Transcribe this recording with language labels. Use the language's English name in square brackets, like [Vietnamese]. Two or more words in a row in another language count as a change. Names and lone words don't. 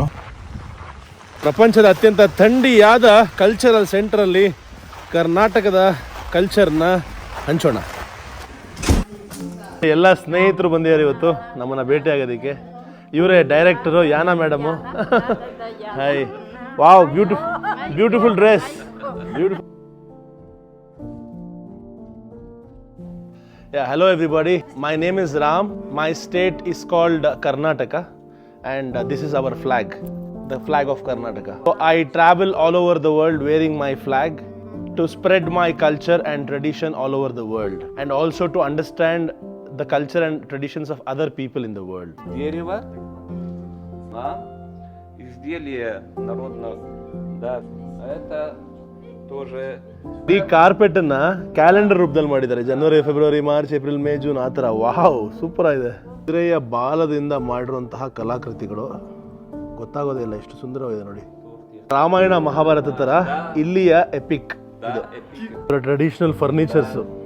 [Kannada] ಪ್ರಪಂಚದ ಅತ್ಯಂತ ಥಂಡಿಯಾದ ಕಲ್ಚರಲ್ ಸೆಂಟ್ರಲ್ಲಿ ಕರ್ನಾಟಕದ ಕಲ್ಚರ್ನ ಹಂಚೋಣ. ಎಲ್ಲ ಸ್ನೇಹಿತರು ಬಂದಿದ್ದಾರೆ ಇವತ್ತು ನಮ್ಮನ್ನ ಭೇಟಿ ಆಗೋದಕ್ಕೆ. ಇವರೇ ಡೈರೆಕ್ಟರು ಯಾನಾ ಮೇಡಮು. [English] hi, wow, beautiful dress, beautiful. Hello everybody, my name is Ram. My state is called Karnataka and this is our flag, the flag of Karnataka. So I travel all over the world wearing my flag to spread my culture and tradition all over the world, and also to understand the culture and traditions of other people in the world. [Russian] Дерево, изделие народного, да, это тоже. [Kannada] ಈ ಕಾರ್ಪೆಟ್ ಅನ್ನ ಕ್ಯಾಲೆಂಡರ್ ರೂಪದಲ್ಲಿ ಮಾಡಿದ್ದಾರೆ. ಜನವರಿ, ಫೆಬ್ರವರಿ, ಮಾರ್ಚ್, ಏಪ್ರಿಲ್, ಮೇ, ಜೂನ್, ಆ ಥರ. [English] wow, super [Kannada] ಆಗಿದೆ. ಕುದುರೆಯ ಬಾಲದಿಂದ ಮಾಡಿರುವಂತಹ ಕಲಾಕೃತಿಗಳು ಗೊತ್ತಾಗೋದೇ ಇಲ್ಲ, ಎಷ್ಟು ಸುಂದರವಾಗಿದೆ ನೋಡಿ. ರಾಮಾಯಣ ಮಹಾಭಾರತ ತರ ಇಲ್ಲಿಯ [English] epic traditional furnitures.